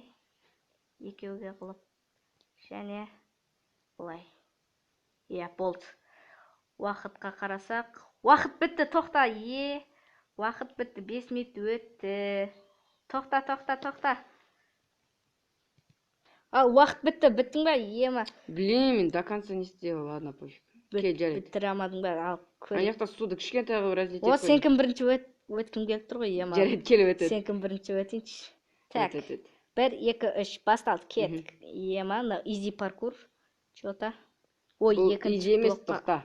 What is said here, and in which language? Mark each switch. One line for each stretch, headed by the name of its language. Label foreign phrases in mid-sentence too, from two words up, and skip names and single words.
Kazakh: Екеуге қылып, және бұлай. Иә, болды. Уақытқа қарасақ, уақыт бітті, тоқта, уақыт бітті, 5 минут өтті. Тоқта. Ал, уақыт бітті, біттің ба, ема?
Russian: Блин, до конца не сделал, ладно, пофиг.
Kazakh: Біттір амадың ба, ал, көріп. Аяқта суды кішкентай қылып разлетеп қойдым. О, сен кім бірінші өткім келіп тұр ғой, ема? Жарайды, келіп өтеді. Сен кім бірінші өтейінші. Так, 1, 2, 3, басталды, кеттік. Ема, изи паркур. Чота. Ой, екінші блокқа.